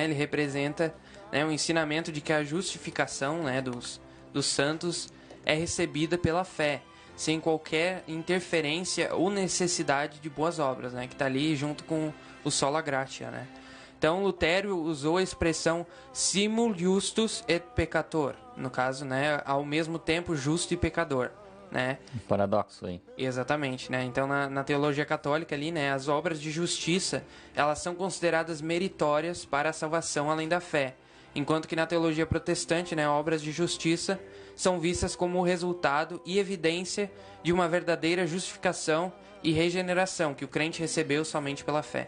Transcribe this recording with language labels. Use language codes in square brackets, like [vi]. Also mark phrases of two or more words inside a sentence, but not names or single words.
[pt] Ele representa, né, o ensinamento de que a justificação, né, dos santos é recebida pela fé, sem qualquer interferência ou necessidade de boas obras, né? Que está ali junto com o Sola Gratia, né? Então, Lutero usou a expressão [la] simul justus et peccator, [pt] no caso, né, ao mesmo tempo justo e pecador, né? Um paradoxo aí. Exatamente, né? Então, na teologia católica ali, né, as obras de justiça, elas são consideradas meritórias para a salvação além da fé, enquanto que na teologia protestante, né, obras de justiça são vistas como o resultado e evidência de uma verdadeira justificação e regeneração que o crente recebeu somente pela fé.